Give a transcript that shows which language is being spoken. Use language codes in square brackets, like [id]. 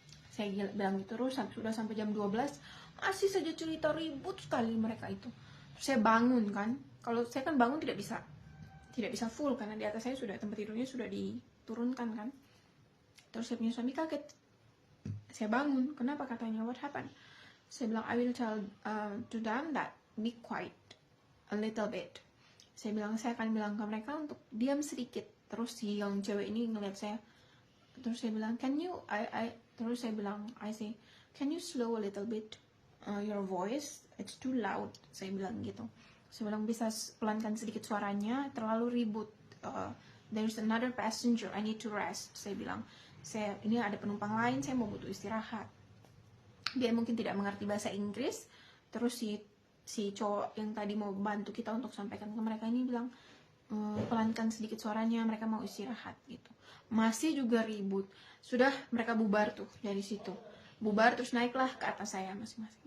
[id] Saya bilang gitu terus, sudah sampai jam 12 masih saja cerita, ribut sekali mereka itu. Terus saya bangun kan, kalau saya kan bangun tidak bisa full karena di atas saya sudah, tempat tidurnya sudah diturunkan kan. Terus saya punya suami kaget. Saya bangun, kenapa? Katanya, [en] what happened? [id] Saya bilang, [en] I will tell to them that be quiet a little bit. [id] Saya akan bilang ke mereka untuk diam sedikit. Terus si yang cewek ini ngeliat saya. Terus saya bilang, terus saya bilang, [en] I say, can you slow a little bit your voice? It's too loud. [id] Saya bilang gitu. Saya bilang, bisa pelankan sedikit suaranya, terlalu ribut. [en] There's another passenger, I need to rest. [id] Saya bilang, ini ada penumpang lain, saya mau butuh istirahat. Dia mungkin tidak mengerti bahasa Inggris. Terus si cowok yang tadi mau bantu kita untuk sampaikan ke mereka ini bilang, pelankan sedikit suaranya, mereka mau istirahat gitu. Masih juga ribut. Sudah mereka bubar tuh dari situ. Bubar terus naiklah ke atas saya masing-masing.